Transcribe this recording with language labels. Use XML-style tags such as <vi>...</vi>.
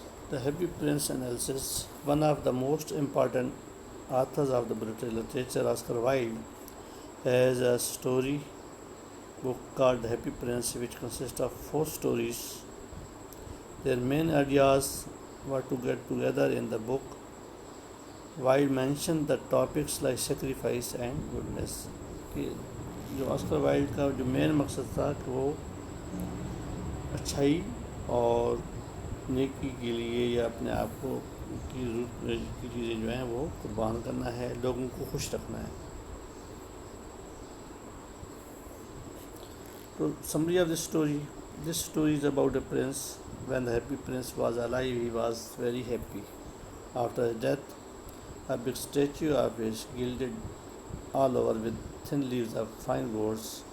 <en>The Happy Prince analysis. One of the most important authors of the British literature, Oscar Wilde, has a story book called The Happy Prince, which consists of 4 stories. Their main ideas were to get together in the book. Wilde mentioned the topics like sacrifice and goodness.</en> <ur>کہ جو Oscar Wilde کا جو مین مقصد تھا کہ وہ اچھائی اور نیکی کے لیے یا اپنے آپ کو کی ضرورت کی چیزیں جو ہیں وہ قربان کرنا ہے, لوگوں کو خوش رکھنا ہے.</ur> <en>تو summary of this story is about a prince. When the happy prince was alive, he was very happy. After his death, a big statue of his gilded all over with thin leaves of fine gourds.</en>